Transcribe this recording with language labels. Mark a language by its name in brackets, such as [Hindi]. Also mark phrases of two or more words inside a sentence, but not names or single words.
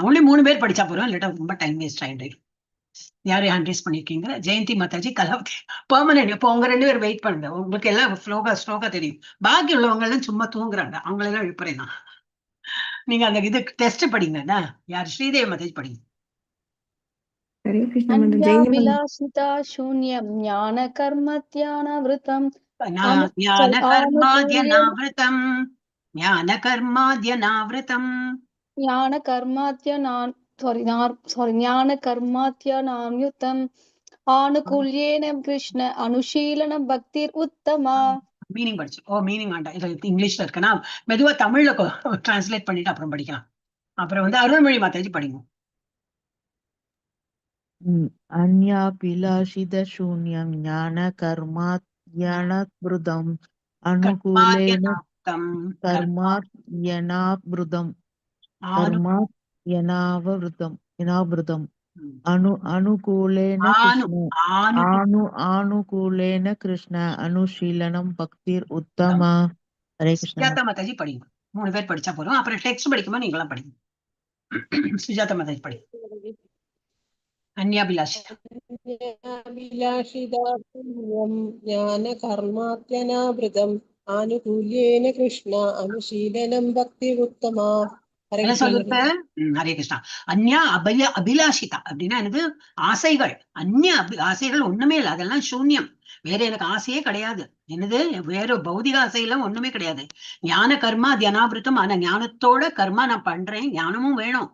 [Tamil] ஒன்லி 3 பேர் படிச்சா போறோம், இல்லாட்டா ரொம்ப [English] time waste [Tamil] ஆயிடும். யாரு [English] hand raise [Tamil] பண்ணிருக்கீங்க? ஜெயந்தி மாதாஜி, கலாவதி பெர்மனன்ட். இப்போ உங்க 2 பேர் வெயிட் பண்ணுங்க. உங்களுக்கு எல்லாம் ஸ்லோகா தெரியும். பாக்கி உள்ளவங்க எல்லாம் சும்மா தூங்குறாங்க. அவங்களெல்லாம் எழுப்புறேன் தான். நீங்க அந்த இது டெஸ்ட் படிங்க. யார்? ஸ்ரீதேவி மாதாஜி படிங்க. [Hindi] हरे कृष्ण मंत्र जय [Sanskrit] अन्याभिलाषिता शून्यं ज्ञानकर्मध्यानवृतं ज्ञानकर्माद्यनावृतम् ज्ञानकर्माद्यनावृतम् ज्ञानकर्माद्यनायुतम् आनुकूल्येन कृष्ण अनुशीलनं भक्तिर् उत्तमा. [Tamil] மீனிங் படிச்சு. மீனிங் வேண்டாம், இது இங்கிலீஷ்ல இருக்குன்னா மெதுவா தமிழ்ல டிரான்ஸ்லேட் பண்ணிட்டு அப்புறம் படிக்கலாம். அப்புறம் வந்து அருள்மொழி மாதாஜி படிங்க. [Sanskrit] अन्याभिलाषितशून्यं ज्ञानकर्माद्यनावृतम् अनुकूलेन कर्माद्यनावृतम् अनुकूलेन कृष्ण अनुशीलनं भक्तिर् उत्तमा. [Hindi] हरे कृष्ण. [Tamil] சுஜாதா மாதாஜி படிங்க. 3 பேர் படிச்சா போறோம். அப்புறம் டெக்ஸ்ட் படிக்கும்போது நீங்களாம் படிங்க. சுஜாதா மாதாஜி படிங்க. [Sanskrit] अन्याभिलाषिताशून्यं ज्ञानकर्माद्यनावृतम् आनुकूल्येन कृष्ण अनुशीलनं भक्तिरुत्तमा. [Tamil] என்ன சொல்லுங்க? ஹரே கிருஷ்ணா. [Sanskrit] अन्या अभिलाषिता [Tamil] அப்படின்னா எனக்கு ஆசைகள். ஆசைகள் ஒண்ணுமே இல்லை, அதெல்லாம் சூன்யம். வேற எனக்கு ஆசையே கிடையாது. என்னது? வேற பௌதிக ஆசையெல்லாம் ஒண்ணுமே கிடையாது. [Sanskrit] ज्ञान कर्मा ध्यानावृतम्. [Tamil] ஆனா ஞானத்தோட கர்மா நான் பண்றேன். ஞானமும் வேணும்.